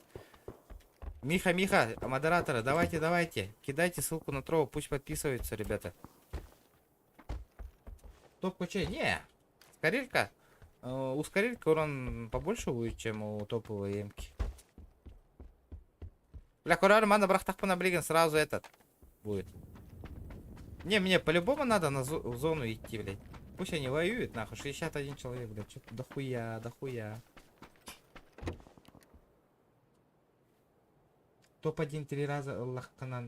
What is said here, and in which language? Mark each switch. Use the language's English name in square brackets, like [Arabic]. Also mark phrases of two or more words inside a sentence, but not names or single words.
[Russian] Миха, модераторы, давайте. Кидайте ссылку на Трово, пусть подписываются, ребята. Топ-кучей, не. Скорелька. У скорелька урон побольше будет, чем у топовой эмки. Бля, курар, мана брахтах понаблиген, сразу этот будет. Не, мне по-любому надо в зону идти, блядь. Пусть они воюют, нахуй. 61 человек, блядь. Что-то дохуя. Топ-1 3 раза, Аллах Канан.